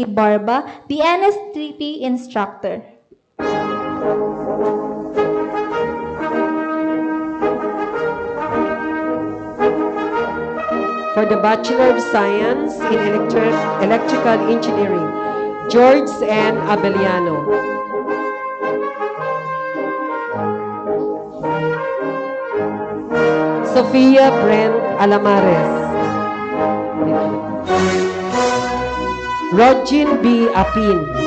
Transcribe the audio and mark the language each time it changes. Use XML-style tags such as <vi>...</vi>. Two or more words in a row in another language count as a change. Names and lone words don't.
<en>Barba, the NSTP Instructor. For the Bachelor of Science in Electrical Engineering, George N. Abeliano. Sofia Brent Alamares. Rogin B. Apin.</en>